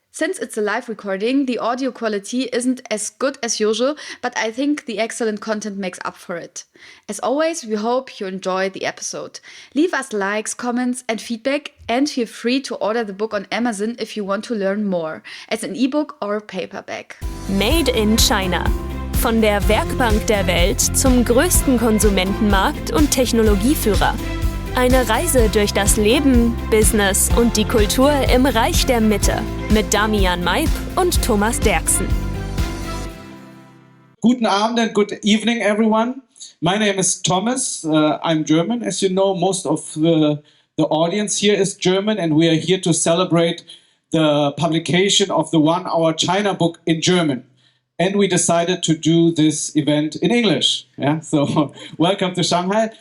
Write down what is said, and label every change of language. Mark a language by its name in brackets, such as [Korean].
[English] Since it's a live recording, the audio quality isn't as good as usual, but I think the excellent content makes up for it. As always, we hope you enjoy the episode. Leave us likes, comments and feedback, and feel free to order the book on Amazon if you want to learn more, as an ebook or paperback. Made in China. [German] Von der Werkbank der Welt zum größten Konsumentenmarkt und Technologieführer. Eine Reise durch das Leben, Business und die Kultur im Reich der Mitte mit Damian Maib und Thomas Derksen. Guten Abend [English] and good evening, everyone. My name is Thomas. I'm German. As you know, most of the audience here is German, and we are here to celebrate the publication of the 1 Hour China book in German. And we decided to do this event in English. Yeah, so welcome to Shanghai.